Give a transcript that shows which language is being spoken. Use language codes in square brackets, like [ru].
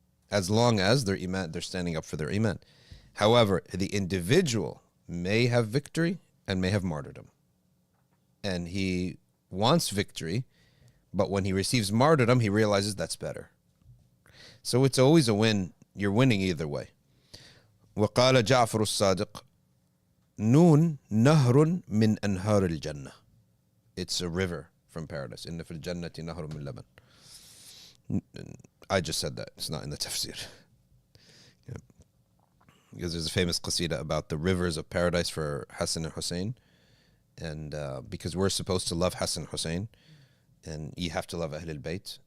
[en] As long as their iman, they're standing up for their iman. However, the individual may have victory and may have martyrdom. And he wants victory, but when he receives martyrdom, he realizes that's better. So it's always a win. You're winning either way. [ar] وقال جعفر الصادق نون نهر من أنهار الجنة. [en] It's a river from paradise. [ar] إن في الجنة نهر من لبن. [en] I just said that. It's not in the tafsir. Yeah. Because there's a famous qasida about the rivers of paradise for Hassan and Hussein. And because we're supposed to love Hassan and Hussein, and you have to love Ahlul Bayt.